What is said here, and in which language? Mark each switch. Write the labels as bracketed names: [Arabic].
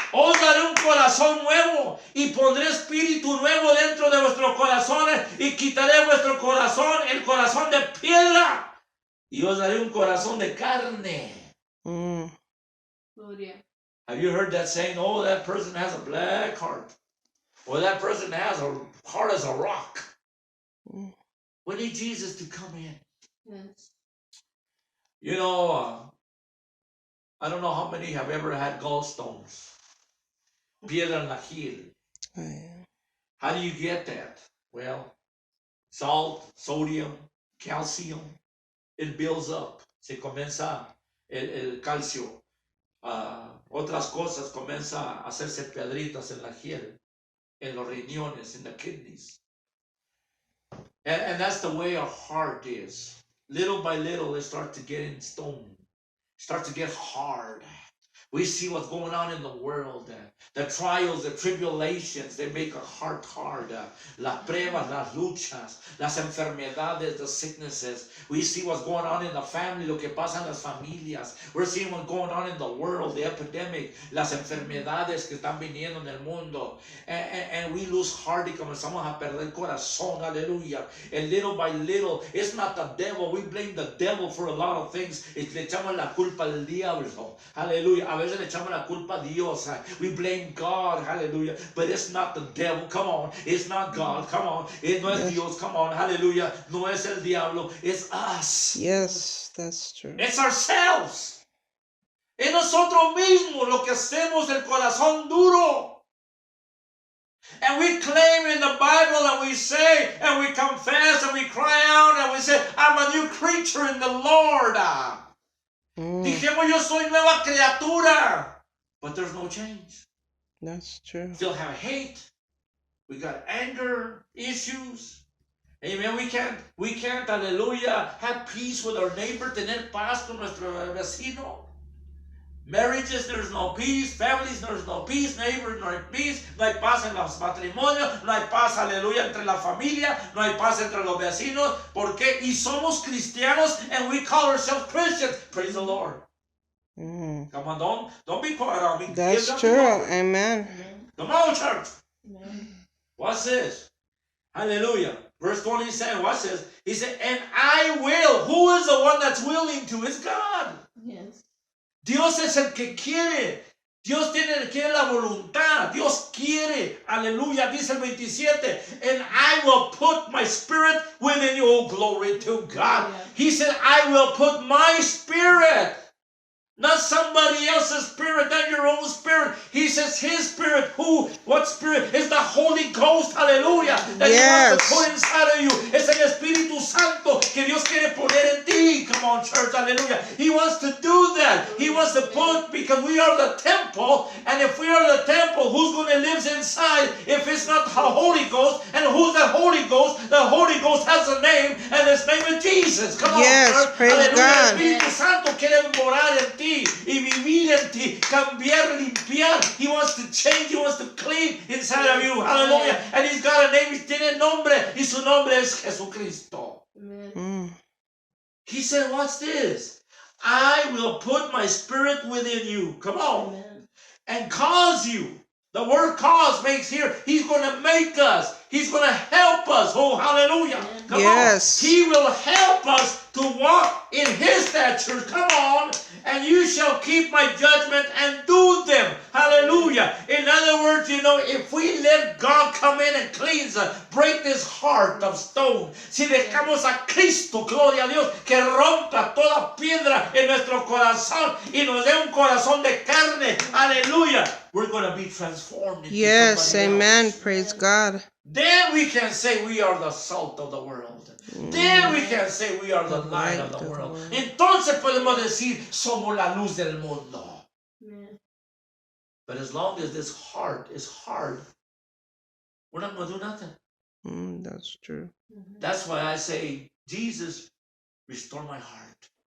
[Spanish] Os daré un corazón nuevo y pondré espíritu nuevo dentro de vuestros corazones y quitaré vuestro corazón, el corazón de piedra, y os daré un corazón de carne. Mm. Gloria. [English] Have you heard that saying? Oh, that person has a black heart. Or that person has a heart as a rock. Mm. We need Jesus to come in. Yes. You know, I don't know how many have ever had gallstones. [Spanish] Piedra en la gil. [English] Yeah. How do you get that? Well, salt, sodium, calcium, it builds up. [Spanish] Se comienza el calcio. Otras cosas comienza a hacerse piedritas en la piel, en los riñones, [English] in the kidneys. And that's the way our heart is. Little by little, it starts to get in stone, starts to get hard. We see what's going on in the world. The trials, the tribulations, they make our heart hard. [Spanish] Las pruebas, las luchas, las enfermedades, [English] the sicknesses. We see what's going on in the family, [Spanish] lo que pasa en las familias. [English] We're seeing what's going on in the world, the epidemic, [Spanish] las enfermedades que están viniendo en el mundo. [English] And we lose heart [Spanish] y comenzamos a perder el corazón. Aleluya. [English] And little by little, it's not the devil. We blame the devil for a lot of things. [Spanish] Le echamos la culpa al diablo. Aleluya. A veces le echamos la culpa a Dios. [English] We blame God. Hallelujah. But it's not the devil. Come on. It's not God. Come on. [Spanish] No es Dios. [English] Come on. Hallelujah. [Spanish] No es el diablo. [English] It's us. Yes, that's true. It's ourselves. [Spanish] Es nosotros mismos lo que hacemos el corazón duro. [English] And we claim in the Bible and we say and we confess and we cry out and we say, I'm a new creature in the Lord. [Spanish] Dijimos, yo soy nueva criatura. [English] But there's no change. That's true. Still have hate. We got anger issues. Amen. We can't, hallelujah, have peace with our neighbor, [Spanish] tener paz con nuestro vecino. [English] Marriages, there's no peace. Families, there's no peace. Neighbors, [Spanish] no hay [English] peace. [Spanish] No hay paz en los matrimonios. No hay paz, aleluya, entre la familia. No hay paz entre los vecinos. ¿Por qué? Y somos cristianos [English] and we call ourselves Christians. Praise the Lord. Mm. Come on, don't be quiet on me. That's Give them true. the glory. Amen. Amen. Come on, church. Amen. What's this? Hallelujah. Verse 27, watch this. He said, and I will. Who is the one that's willing to? It's God. Yes. [Spanish] Dios es el que quiere. Dios quiere la voluntad. Dios quiere. Aleluya. Dice el 27. [English] And I will put my spirit within you. Oh, glory to God. Yeah. He said, I will put my spirit. Not somebody else's spirit, not your own spirit. He says his spirit. Who? What spirit? It's the Holy Ghost. Hallelujah. That he wants to put inside of you. [Spanish] Es el Espíritu Santo que Dios quiere poner en ti. [English] Come on, church. Hallelujah. He wants to do that. He wants to put, because we are the temple. And if we are the temple, who's going to live inside if it's not the Holy Ghost? And who's the Holy Ghost? The Holy Ghost has a name, and his name is Jesus. Come on, church. Praise Hallelujah. God. [Spanish] El Espíritu Santo quiere morar en ti y vivir en ti, cambiar, limpiar. [English] He wants to change, he wants to clean inside of you. Hallelujah. And he's got a name, [Spanish] tiene nombre, y su nombre es Jesucristo. [English] Amen. Mm. He said, what's this? I will put my spirit within you. Come on. Amen. And cause you. The word cause makes here, he's going to make us. He's going to help us. Oh, hallelujah. Amen. Come Yes. on. He will help us to walk in his statutes. Come on. And you shall keep my judgment and do them. Hallelujah. In other words, you know, if we let God come in and cleanse us, break this heart of stone. [Spanish] Si dejamos a Cristo, gloria a Dios, que rompa toda piedra en nuestro corazón y nos dé un corazón de carne. [English] Hallelujah. We're going to be transformed into Yes, somebody amen. else. Praise God. Then we can say we are the salt of the world. Then we can say we are the light of the world. [Spanish] Entonces podemos decir somos la luz del mundo. [English] Amen. But as long as this heart is hard, we're not going to do nothing. Mm, that's true. Mhm. That's why I say, Jesus, restore my heart.